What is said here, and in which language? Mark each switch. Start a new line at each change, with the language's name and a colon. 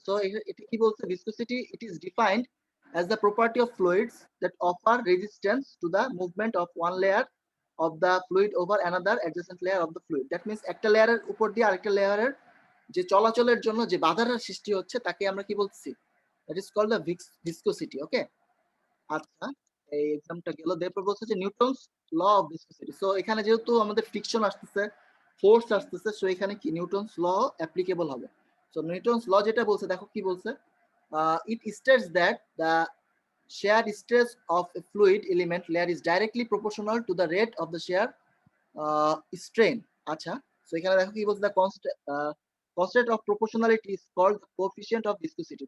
Bangla: So এটা কি বলছে,
English: Viscosity it is defined as the property of fluids that offer resistance to the movement of one layer of the fluid over another adjacent layer of the fluid. That means
Bangla: একটা লেয়ারের উপর দিয়ে আরেকটা লেয়ারের যে চলাচলের জন্য যে বাধার সৃষ্টি হচ্ছে তাকে আমরা কি বলছি,
English: that is called the viscosity.
Bangla: ওকে, আচ্ছা এই এক্সামটা গেল। এরপর বলছে যে Newton's law of viscosity. So এখানে যেহেতু আমাদের ফ্রিকশন আসতেছে, ফোর্স আসতেছে, সো এখানে কি নিউটনস ল অ্যাপ্লিকেবল হবে। সো নিউটনস ল যেটা বলছে দেখো কি বলছে,
English: it states that the shear stress of a fluid element layer is directly proportional to the rate of the shear strain.
Bangla: আচ্ছা সো এখানে দেখো কি বলছে,
English: the constant of proportionality is called the coefficient of viscosity.